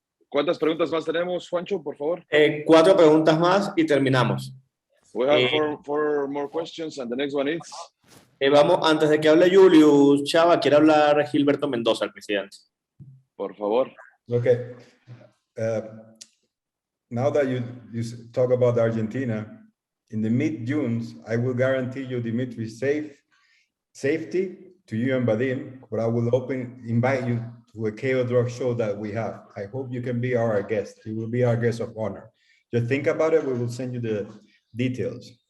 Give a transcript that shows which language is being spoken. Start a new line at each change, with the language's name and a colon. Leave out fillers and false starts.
Spanish: ¿Cuántas preguntas más tenemos, Juancho, por favor? 4 preguntas más y terminamos.
English: We have four more questions, and the next one is.
Spanish: Vamos, antes de que hable Julius, Chava, quiere hablar Gilberto Mendoza, el presidente. Por favor.
English: Okay. Now that you talk about Argentina, in the mid-June, I will guarantee you, Dmitry, safety to you and Vadim, but I will invite you to a KO Drug show that we have. I hope you can be our guest. You will be our guest of honor. Just think about it. We will send you the details.